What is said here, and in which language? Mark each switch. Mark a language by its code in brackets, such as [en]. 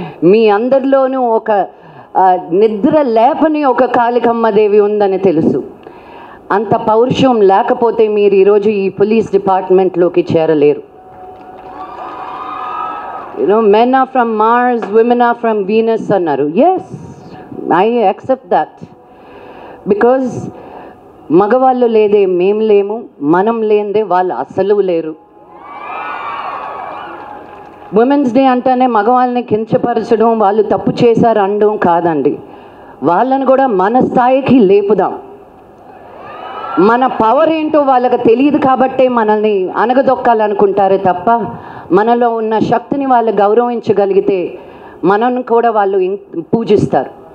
[te] మీ అందరిలోనూ ఒక నిద్ర లేపని ఒక కాళికమ్మదేవి ఉందని తెలుసు. అంత పౌరుషం లేకపోతే మీరు ఈరోజు ఈ police డిపార్ట్మెంట్లోకి చేరలేరు. [en] Men are from Mars, women are from Venus [te] అన్నారు. [en] Yes, I accept that. Because [te] మగవాళ్ళు లేదే మేము లేము, మనం లేనిదే వాళ్ళు అసలు లేరు. ఉమెన్స్ డే అంటేనే మగవాళ్ళని కించపరచడం, వాళ్ళు తప్పు చేశారు అనడం కాదండి. వాళ్ళని కూడా మన స్థాయికి లేపుదాం. మన పవర్ ఏంటో వాళ్ళకి తెలియదు కాబట్టే మనల్ని అనగదొక్కాలనుకుంటారే తప్ప, మనలో ఉన్న శక్తిని వాళ్ళు గౌరవించగలిగితే మనల్ని కూడా వాళ్ళు పూజిస్తారు.